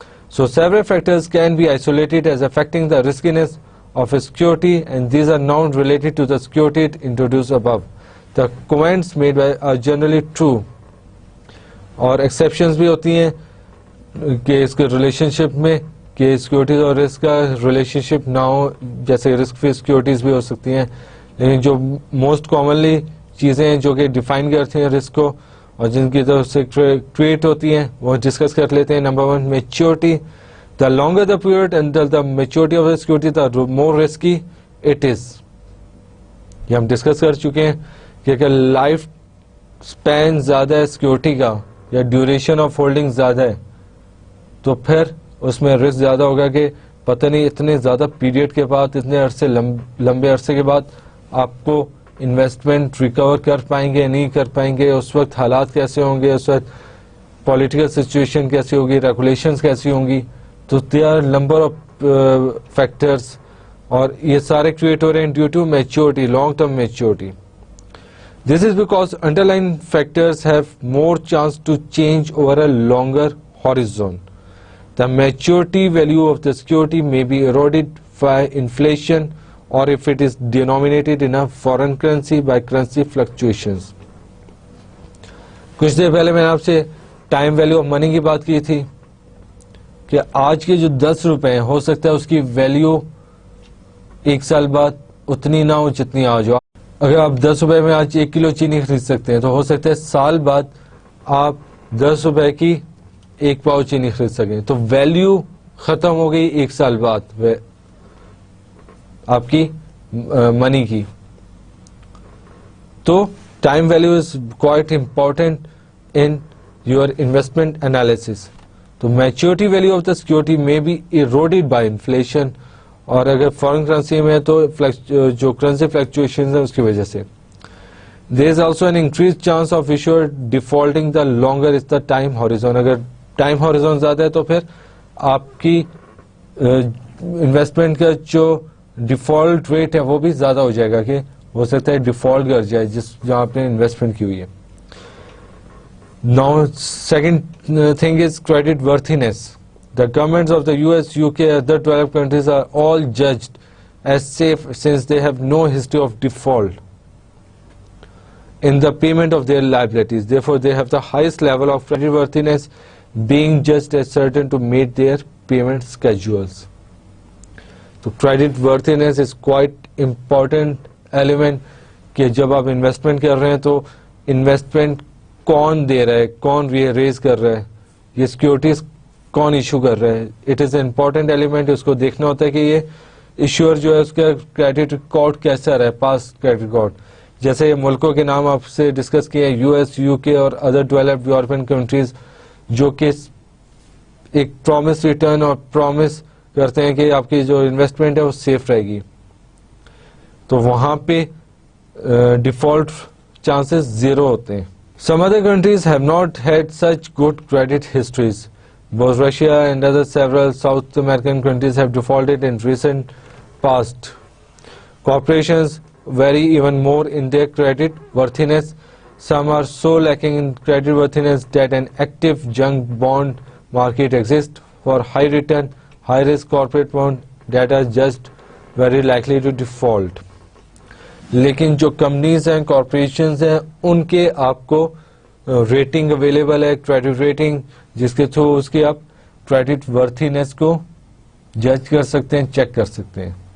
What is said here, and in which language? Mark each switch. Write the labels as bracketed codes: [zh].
[en] So several factors can be isolated as affecting the riskiness of a security and these are not related to the security introduced above. The comments made by are generally true. [ur] اور exceptions بھی ہوتی ہیں کہ اس کے relation شپ میں کہ securities اور risk کا ریلیشن شپ نہ ہو, جیسے رسک فری سیکورٹیز بھی ہو سکتی ہیں. لیکن جو موسٹ کامنلی چیزیں ہیں جو کہ ڈیفائن کرتی ہیں رسک کو اور جن کی طرف سے کریٹ ہوتی ہیں وہ ڈسکس کر لیتے ہیں. Number 1, maturity. [en] The longer the period until the maturity of the security the more risky it is. [ur] یہ ہم ڈسکس کر چکے ہیں کہ اگر لائف اسپین زیادہ ہے سیکورٹی کا یا ڈیوریشن آف ہولڈنگ زیادہ ہے تو پھر اس میں رسک زیادہ ہوگا کہ پتہ نہیں اتنے زیادہ پیریڈ کے بعد, اتنے عرصے لمبے عرصے کے بعد آپ کو انویسٹمنٹ ریکور کر پائیں گے نہیں کر پائیں گے, اس وقت حالات کیسے ہوں گے, اس وقت پولیٹیکل سچویشن کیسی ہوگی, ریگولیشنز کیسی ہوں گی. تو [en] they are number of factors [ur] اور یہ سارے کریٹ ہو رہے ہیں due to maturity, long term maturity. [en] This is because underlying factors have more chance to change over a longer horizon. The maturity value of the security may be eroded by inflation or if it is denominated in a foreign currency by currency fluctuations. [ur] کچھ دیر پہلے میں نے آپ سے time value of money کی بات کی تھی کہ آج کے جو 10 روپے ہیں ہو سکتا ہے اس کی ویلیو ایک سال بعد اتنی نہ ہو جتنی آج ہو. اگر آپ 10 روپے میں آج 1 کلو چینی خرید سکتے ہیں تو ہو سکتا ہے سال بعد آپ 10 روپے کی 1 پاؤ چینی خرید سکیں. تو ویلیو ختم ہو گئی 1 سال بعد آپ کی منی کی. [en] تو time value is quite important in your investment analysis. [ur] تو [en] maturity value of the security may be eroded by inflation, [ur] اور اگر فارن کرنسی میں تو جو کرنسی فلکچویشن ہے اس کی وجہ سے. [en] There is also an increase chance of issuer defaulting the longer is the time horizon. [ur] اگر ٹائم ہاریزون زیادہ ہے تو پھر آپ کی انویسٹمنٹ کا جو ڈیفالٹ ریٹ ہے وہ بھی زیادہ ہو جائے گا کہ ہو سکتا ہے ڈیفالٹ کر جائے جہاں آپ نے انویسٹمنٹ کی ہوئی ہے. [en] Now, second thing is credit worthiness. The governments of the US, UK, other developed countries are all judged as safe since they have no history of default in the payment of their liabilities. Therefore, they have the highest level of credit worthiness, being just as certain to meet their payment schedules. So, credit worthiness is quite important element [ur] کہ جب آپ investment کر رہے ہیں تو investment کون دے رہا ہے, کون ریز کر رہا ہے, یہ سیکورٹیز کون ایشو کر رہا ہے. [en] It is a important element. [ur] اس کو دیکھنا ہوتا ہے کہ یہ ایشور جو ہے اس کا کریڈٹ ریکارڈ کیسا رہا ہے, پاس کریڈٹ ریکارڈ. جیسے یہ ملکوں کے نام آپ سے ڈسکس کیے ہیں, یو ایس, یو کے اور ادر ڈیولپڈ یورپین کنٹریز جو کہ ایک پرومس ریٹرن اور پرومس کرتے ہیں کہ آپ کی جو انویسٹمنٹ ہے وہ سیف رہے گی. تو وہاں پہ ڈیفالٹ chances zero ہوتے ہیں. [en] Some other countries have not had such good credit histories. Both Russia and other several South American countries have defaulted in recent past. Corporations vary even more in their credit worthiness. Some are so lacking in credit worthiness that an active junk bond market exists for high return, high risk corporate bonds that are just very likely to default. [ur] لیکن جو companies ہیں, corporations ہیں, ان کے آپ کو rating available ہے, credit rating, جس کے تھرو اس کی آپ کریڈٹ ورتھینس کو جج کر سکتے ہیں, چیک کر سکتے ہیں.